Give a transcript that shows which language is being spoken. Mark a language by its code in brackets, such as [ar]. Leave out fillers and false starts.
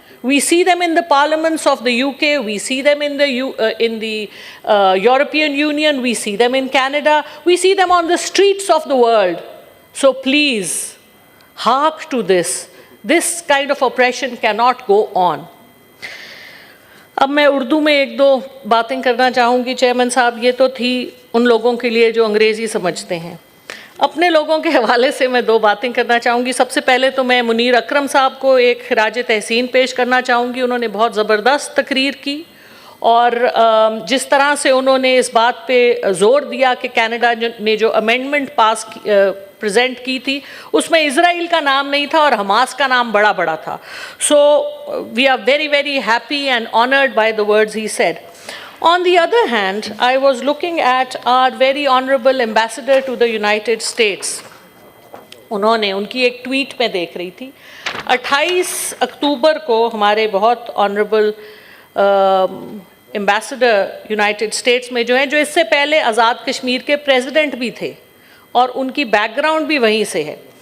[en] We see them in the parliaments of the UK, we see them in the European Union, we see them in Canada, we see them on the streets of the world. So please, hark to this. This kind of oppression cannot go on. [ur] اب میں اردو میں ایک دو باتیں کرنا چاہوں گی chairman صاحب. یہ تو تھی ان لوگوں کے لیے جو انگریزی سمجھتے ہیں. اپنے لوگوں کے حوالے سے میں دو باتیں کرنا چاہوں گی. سب سے پہلے تو میں منیر اکرم صاحب کو ایک خراج تحسین پیش کرنا چاہوں گی. انہوں نے بہت زبردست تقریر کی اور جس طرح سے انہوں نے اس بات پہ زور دیا کہ کینیڈا نے جو امینڈمنٹ پاس پریزنٹ کی تھی اس میں اسرائیل کا نام نہیں تھا اور حماس کا نام بڑا بڑا تھا. [en] So we are very very happy and honoured by the words he said. On the other hand, I was looking at our very honorable ambassador to the United States. [ur] انہوں نے ان کی ایک ٹویٹ میں دیکھ رہی تھی 28 اکتوبر کو ہمارے بہت آنریبل ایمبیسڈر یونائٹڈ اسٹیٹس میں جو ہیں جو اس سے پہلے آزاد کشمیر کے پریزیڈنٹ بھی تھے اور ان کی بیک گراؤنڈ بھی وہیں سے ہے.